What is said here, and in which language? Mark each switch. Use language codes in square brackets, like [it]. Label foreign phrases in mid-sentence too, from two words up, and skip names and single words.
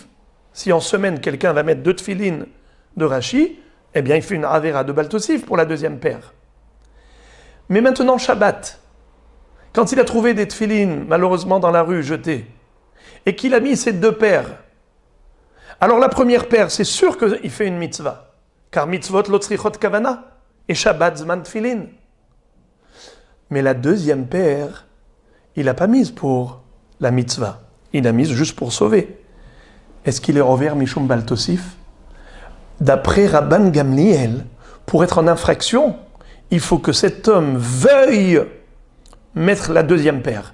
[fr] Si en semaine, quelqu'un va mettre deux téphilines de Rashi, eh bien, il fait une avera de baltosif pour la deuxième paire. Mais maintenant, Shabbat, quand il a trouvé des téphilines, malheureusement, dans la rue, jetées, et qu'il a mis ces deux paires, alors la première paire, c'est sûr qu'il fait une mitzvah, car [he] מצוות לא צריכות כוונה, [fr] et [he] שבת זמן תפילין. [fr] Mais la deuxième paire, il n'a pas mise pour la mitzvah. Il a mise juste pour sauver. est-ce qu'il est [he] עובר משום בל תוסיף? [fr] D'après Rabban Gamliel, pour être en infraction, il faut que cet homme veuille mettre la deuxième paire.